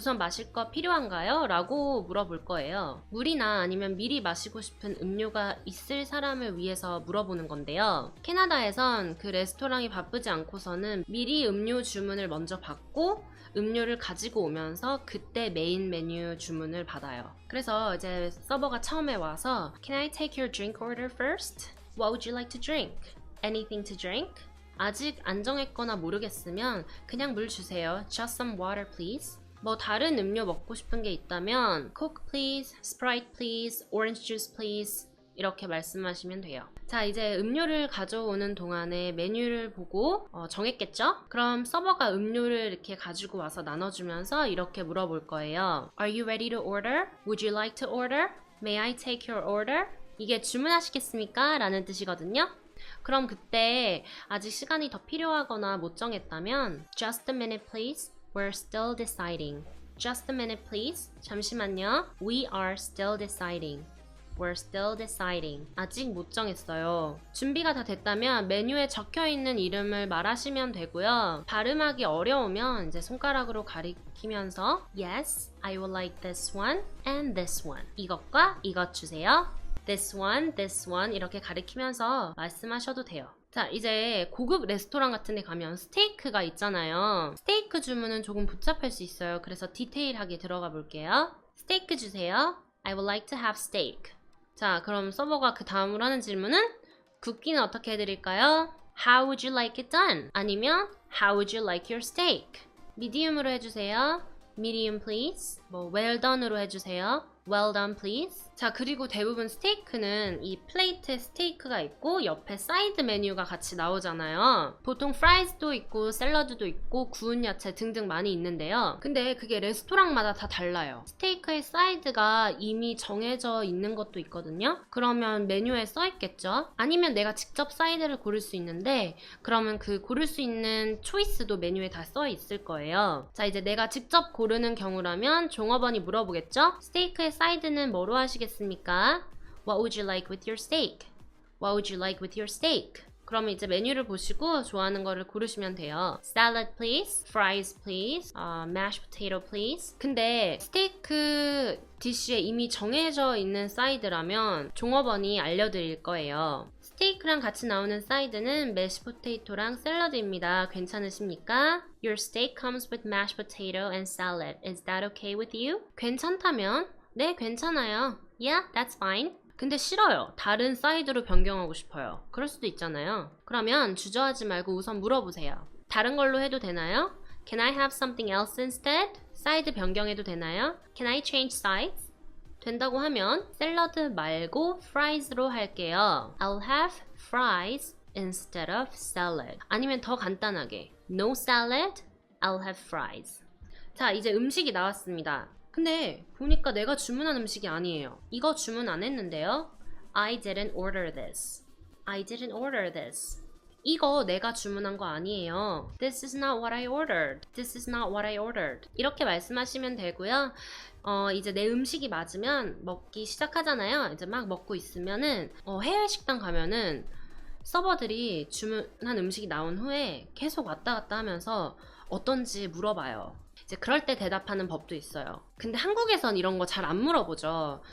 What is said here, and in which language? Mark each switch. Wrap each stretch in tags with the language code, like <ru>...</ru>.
<ko>우선 마실 거 필요한가요? 라고 물어볼 거예요. 물이나 아니면 미리 마시고 싶은 음료가 있을 사람을 위해서 물어보는 건데요. 캐나다에선 그 레스토랑이 바쁘지 않고서는 미리 음료 주문을 먼저 받고 음료를 가지고 오면서 그때 메인 메뉴 주문을 받아요. 그래서 이제 서버가 처음에 와서</ko> <en>Can I take your drink order first? What would you like to drink? Anything to drink?</en> <ko>아직 안 정했거나 모르겠으면 그냥 물 주세요.</ko> <en>Just some water please.</en> <ko>뭐 다른 음료 먹고 싶은 게 있다면</ko> <en>Coke please, Sprite please, Orange juice please</en> <ko>이렇게 말씀하시면 돼요. 자, 이제 음료를 가져오는 동안에 메뉴를 보고 정했겠죠? 그럼 서버가 음료를 이렇게 가지고 와서 나눠주면서 이렇게 물어볼 거예요.</ko> <en>Are you ready to order? Would you like to order? May I take your order?</en> <ko>이게 주문하시겠습니까? 라는 뜻이거든요. 그럼 그때 아직 시간이 더 필요하거나 못 정했다면</ko> <en>Just a minute please, we're still deciding. Just a minute please,</en> <ko>잠시만요.</ko> <en>We are still deciding. We're still deciding.</en> <ko>아직 못 정했어요. 준비가 다 됐다면 메뉴에 적혀있는 이름을 말하시면 되고요. 발음하기 어려우면 이제 손가락으로 가리키면서</ko> <en>Yes, I would like this one and this one.</en> <ko>이것과 이것 주세요.</ko> <en>This one</en> <ko>이렇게 가리키면서 말씀하셔도 돼요. 자, 이제 고급 레스토랑 같은 데 가면 스테이크가 있잖아요. 스테이크 주문은 조금 복잡할 수 있어요. 그래서 디테일하게 들어가 볼게요. 스테이크 주세요.</ko> <en>I would like to have steak.</en> <ko>자, 그럼 서버가 그 다음으로 하는 질문은 굽기는 어떻게 해드릴까요?</ko> <en>How would you like it done?</en> <ko>아니면</ko> <en>How would you like your steak?</en> <ko>미디움으로 해주세요.</ko> <en>Medium please.</en> <ko>뭐 well done으로 해주세요.</ko> <en>Well done please.</en> <ko>자, 그리고 대부분 스테이크는 이 플레이트에 스테이크가 있고 옆에 사이드 메뉴가 같이 나오잖아요. 보통 프라이즈도 있고 샐러드도 있고 구운 야채 등등 많이 있는데요. 근데 그게 레스토랑마다 다 달라요. 스테이크의 사이드가 이미 정해져 있는 것도 있거든요. 그러면 메뉴에 써 있겠죠. 아니면 내가 직접 사이드를 고를 수 있는데 그러면 그 고를 수 있는 초이스도 메뉴에 다 써 있을 거예요. 자, 이제 내가 직접 고르는 경우라면 종업원이 물어보겠죠. 스테이크의 사이드는 뭐로 하시겠습니까?</ko> <en>What would you like with your steak? What would you like with your steak?</en> <ko>그러면 이제 메뉴를 보시고 좋아하는 거를 고르시면 돼요.</ko> <en>Salad please, fries please, mashed potato please.</en> <ko>근데 스테이크 디쉬에 이미 정해져 있는 사이드라면 종업원이 알려드릴 거예요. 스테이크랑 같이 나오는 사이드는 mashed potato랑 샐러드입니다. 괜찮으십니까?</ko> <en>Your steak comes with mashed potato and salad. Is that okay with you?</en> <ko>괜찮다면 네, 괜찮아요.</ko> <en>Yeah, that's fine.</en> <ko>근데 싫어요. 다른 사이드로 변경하고 싶어요. 그럴 수도 있잖아요. 그러면 주저하지 말고 우선 물어보세요. 다른 걸로 해도 되나요?</ko> <en>Can I have something else instead?</en> <ko>사이드 변경해도 되나요?</ko> <en>Can I change sides?</en> <ko>된다고 하면 샐러드 말고 fries로 할게요.</ko> <en>I'll have fries instead of salad.</en> <ko>아니면 더 간단하게</ko> <en>No salad, I'll have fries.</en> <ko>자, 이제 음식이 나왔습니다. 근데 보니까 내가 주문한 음식이 아니에요. 이거 주문 안 했는데요.</ko> <en>I didn't order this. I didn't order this.</en> <ko>이거 내가 주문한 거 아니에요.</ko> <en>This is not what I ordered. This is not what I ordered.</en> <ko>이렇게 말씀하시면 되고요. 이제 내 음식이 맞으면 먹기 시작하잖아요. 이제 막 먹고 있으면은 해외 식당 가면은 서버들이 주문한 음식이 나온 후에 계속 왔다 갔다 하면서 어떤지 물어봐요. 이제 그럴 때 대답하는 법도 있어요. 근데 한국에선 이런 거 잘 안 물어보죠.</ko>